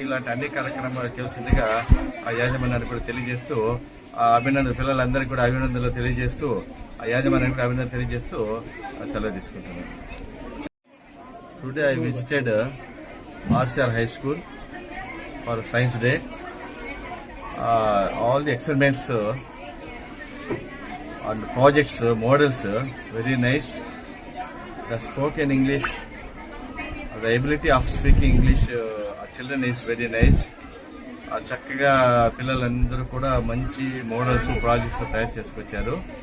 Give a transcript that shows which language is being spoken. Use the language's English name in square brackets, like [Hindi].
[Telugu] ఇలాంటి అన్ని కార్యక్రమాలు చేయాల్సిందిగా ఆ యాజమాన్యాన్ని కూడా తెలియజేస్తూ పిల్లలందరికీ కూడా అభినందనలు తెలియజేస్తూ ఆ యాజమాన్యానికి కూడా అభినందనలు తెలియజేస్తూ సెలవు తీసుకుంటున్నాను. [English] Today I visited RCR high school for science day. All the experiments and projects, models very nice. The spoken English, the ability of speaking English children is very nice. [Telugu] చక్కగా పిల్లలందరూ కూడా మంచి మోడల్స్ ప్రాజెక్ట్స్ తయారు చేసుకొచ్చారు.